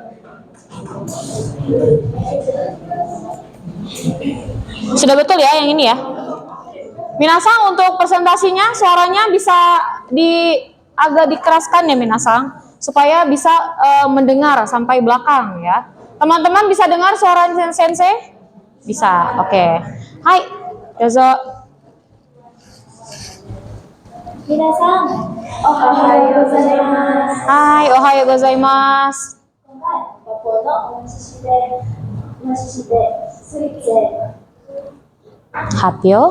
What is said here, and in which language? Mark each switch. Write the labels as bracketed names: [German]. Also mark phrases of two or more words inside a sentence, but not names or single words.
[Indonesian] Sudah betul ya yang ini ya? Minasang, untuk presentasinya suaranya bisa agak dikeraskan ya Minasang, supaya bisa mendengar sampai belakang ya. Teman-teman bisa dengar suara sensei? Bisa, oke. Hai, dozo. [Japanese] みなさん、おはようございます. はい、おはようございます. 今回、学校の発表